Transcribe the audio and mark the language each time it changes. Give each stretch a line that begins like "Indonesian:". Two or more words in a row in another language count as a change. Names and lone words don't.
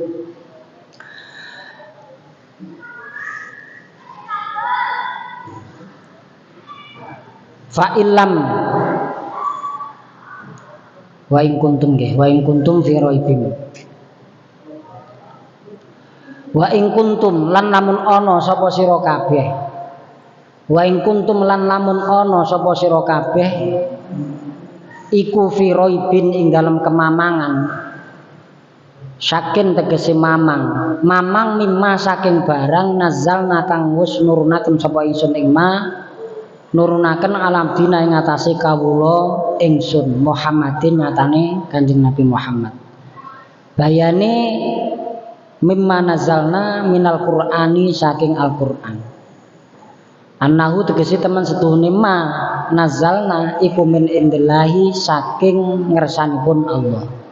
Arabic: فإلم وإن كنتم في ريب وإن كنتم
Javanese: lan lamun ana sapa sira kabeh
Arabic: وإن
Javanese: kuntum lan lamun ana sapa sira kabeh iku
Arabic: في ريب
Javanese: ing dalem kemamangan saking tegese mamang mimma saking barang nazalna kang wis nurunaken sapa ingsun ing nurunaken alam dina ing atase kawula ingsun Muhammadin nyatane Kanjeng Nabi Muhammad bayane
Arabic: مما نزلنا من القرآن
Javanese: saking Al-Qur'an annahu tegese temen setuhune
Arabic: ما نزلنا
Javanese: iku
Arabic: من عند الله
Javanese: saking ngersanipun Allah